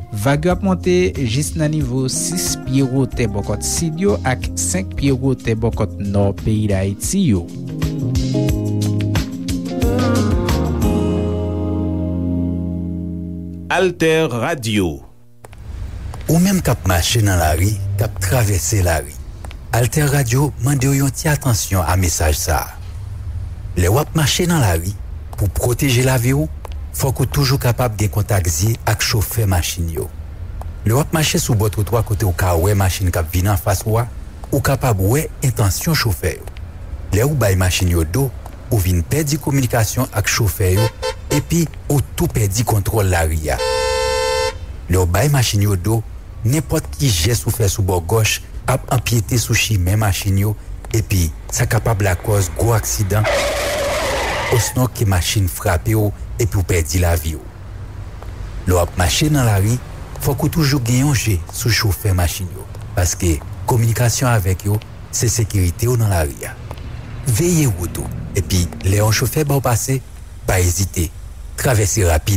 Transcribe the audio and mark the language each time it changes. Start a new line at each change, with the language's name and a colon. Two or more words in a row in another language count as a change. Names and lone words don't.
Haitian Creole: Vag yo ap monte jis nan nivou 6 piye rote bokot sid yo ak 5 piye rote bokot nor peyi d'Haïti yo. Alter Radio. Ou même kap mache nan la ri, kap travesse la ri. Alter Radio mande yon ti attention a message sa. Le wap mache nan la ri, pou proteje la vi ou, fok ou toujou kapab gen kontak zi ak chauffeur machine yo. Le wap mache sou bot trottoir kote ou ka wè machine kap vin an fas ou kapab wè intensyon chauffeur yo. Le ou bay machine yo do, ou vin perdi komunikasyon ak chauffeur yo, epi ou tou perdi kontrol la ri ya. Le ou bay machine yo do, nepot ki jes ou fè sou bord gauche ap empiété sou chimè machine yo, epi sa kapab la cause gros accident, osnon ke machine frappe yo, epi ou perdi la vi yo. Le ou ap mache nan la ri, fòk ou toujou genyon je sou chauffeur machine yo, paske komunikasyon avek yo, se sekirite yo nan la ri ya. Veye woto, epi le yon chauffeur ba ou pase, pa ezite, travesse rapide.